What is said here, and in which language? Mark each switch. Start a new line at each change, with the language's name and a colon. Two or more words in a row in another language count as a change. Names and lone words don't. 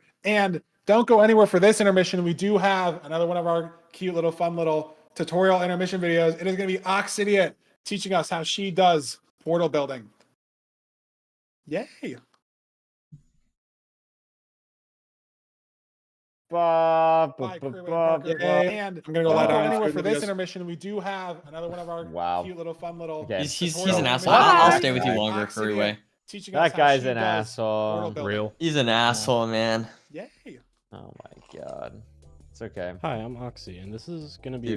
English: And don't go anywhere for this intermission. We do have another one of our cute little fun little tutorial intermission videos. It is gonna be Oxidiot teaching us how she does portal building. Yay. Ba, ba, Bye, ba, Crew ba, Parker. ba. And I'm gonna go lie down Anyway, for this intermission. We do have another one of our cute little fun little. Okay. He's tutorial an asshole. intermissions. I'll stay with you longer, Oxygen Curryway. teaching us That how guy's she an does portal asshole. building. Real. He's an asshole, man. Yay. Oh my god. It's okay. Hi, I'm Oxy, and this is going to be